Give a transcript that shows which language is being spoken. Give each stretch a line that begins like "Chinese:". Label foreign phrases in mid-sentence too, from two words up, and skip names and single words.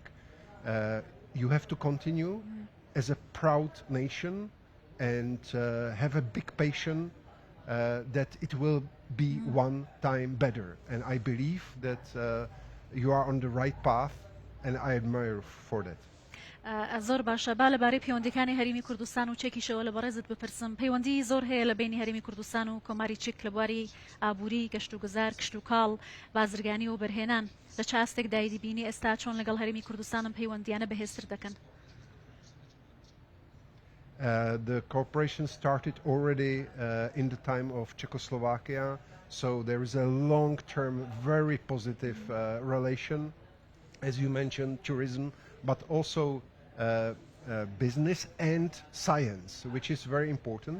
English: You have to continue as a proud nation and have a big patience that it will be one time better. And I believe that you are on the right path, and I admire for that.
Central Kurdish: زۆر باشە. با لەبارەی پەیوەندیەکانی هەرێمی کوردستان و چێکیشەوە لە بەڕێزت بپرسم. پەیوەندی زۆر هەیە لە بینی هەرێمی کوردستان و کۆماری چێک لە بواری ئابووری، گەشت و گوزار، کشت و کاڵ، بازرگانی و بەرهێنان. لە چ ئاستێکدای دیبینی ئێستا چۆن لەگەڵ هەرێمی کوردستانم پەیوەندیانە بەهێزتر دەکەن؟
English: The cooperation started already in the time of Czechoslovakia, so there is a long-term, very positive relation, as you mentioned, tourism, but also business and science, which is very important.